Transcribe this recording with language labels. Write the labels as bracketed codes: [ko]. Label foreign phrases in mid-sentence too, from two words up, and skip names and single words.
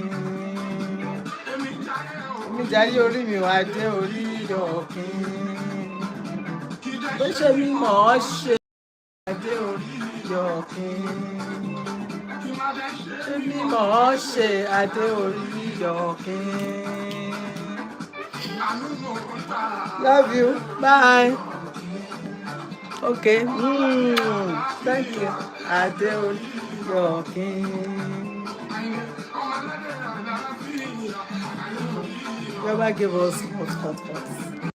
[yo] Èmi jayé orí mi ò adé orí ọ̀kín. Bó ṣe mi mọ̀ ọ́ ṣe adé orí ọ̀kín. Ṣé mi mọ̀ ọ́ ṣe adé orí ọ̀kín. [en] Love you. Bye. Okay. Thank you. [yo] Adé orí ọ̀kín. [en] Never give us hot.